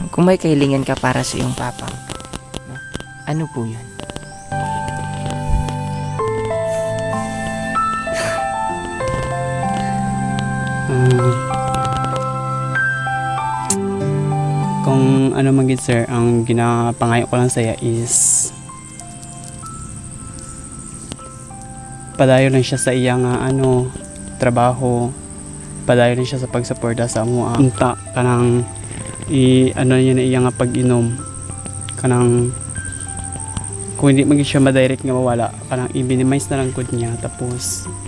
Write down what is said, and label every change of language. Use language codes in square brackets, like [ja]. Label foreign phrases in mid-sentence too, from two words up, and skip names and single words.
[tl] Kung may kahilingan ka para sa iyong papang, no? Ano po yun? [hil] Kung ano man gid sir, ang ginapangayo ko lang saya is padayon lang siya sa iyang ano, trabaho, padayon lang siya sa pagsuporta sa amo unta kanang ano yun iyang pag-inom kanang kung hindi man gid siya ma-direct nga mawala kanang i-minimize na lang gud niya tapos